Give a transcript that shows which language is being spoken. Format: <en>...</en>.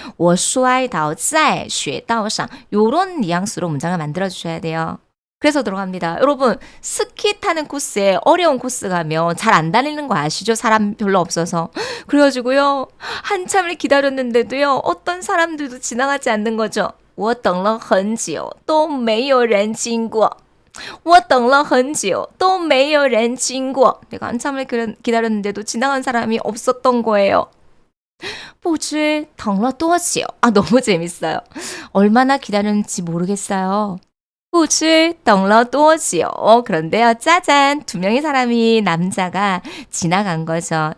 <zh>我摔倒在雪道上.</zh> <ko>요런 뉘앙스로 문장을 만들어 주셔야 돼요. 그래서 들어갑니다. 여러분 스키 타는 코스에 어려운 코스 가면 잘 안 다니는 거 아시죠? 사람 별로 없어서. 그래가지고요. 한참을 기다렸는데도요. 어떤 사람들도 지나가지 않는 거죠.</ko> <zh>我等了很久都没有人经过. 我等了很久都没有人经过.</zh> <ko>내가 한참을 기다렸는데도 지나간 사람이 없었던 거예요.</ko> <zh>不知等了多久.</zh> <ko>너무 재밌어요. 얼마나 기다렸는지 모르겠어요.</ko> <zh>不知等了多久.</zh> <ko>그런데요, 짜잔, 두 명의 사람이 남자가 지나간 거죠.</ko>